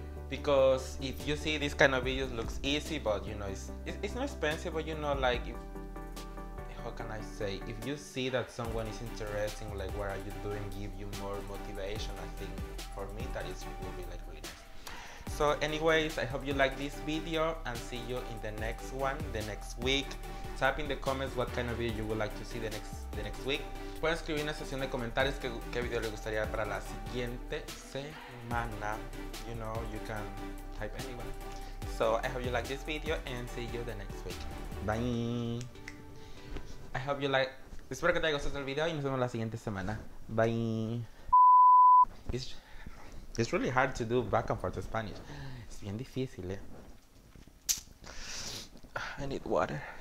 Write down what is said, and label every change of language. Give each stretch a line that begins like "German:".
English: Because if you see this kind of videos looks easy, but you know it's not expensive, but you know, like, how can I say, if you see that someone is interesting, like what are you doing, give you more motivation, I think for me that will be like really nice. So anyways, I hope you like this video and see you in the next one, the next week. Type in the comments what kind of video you would like to see the next week.
Spanish: Pueden escribir en la sección de comentarios qué video les gustaría para la siguiente semana.
English: You know, you can type anyone. So I hope you like this video and see you the next week. Bye. I hope you like.
Spanish: Espero que te haya gustado el video y nos vemos la siguiente semana.
English: Bye. It's really hard to do back and forth Spanish.
Spanish: Es bien difícil,
English: I need water.